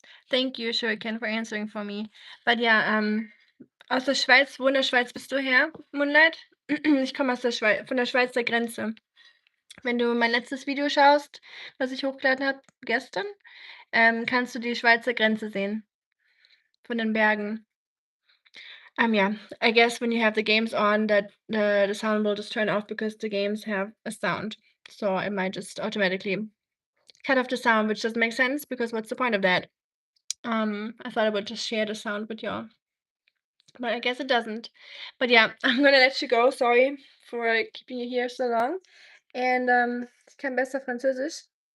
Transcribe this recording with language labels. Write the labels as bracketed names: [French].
[English] Thank you, Shuriken, for answering for me. [German] But ja, aus der Schweiz, wo in der Schweiz bist du her, Moonlight? Ich komme aus der Schweiz, von der Schweizer Grenze. Wenn du mein letztes Video schaust, was ich hochgeladen habe gestern, kannst du die Schweizer Grenze sehen von den Bergen. [English] Yeah, I guess when you have the games on, that the sound will just turn off because the games have a sound. So it might just automatically cut off the sound, which doesn't make sense because what's the point of that? I thought I would just share the sound with y'all, but I guess it doesn't. But yeah, I'm gonna let you go. Sorry for keeping you here so long. [German] And ich kann besser Französisch.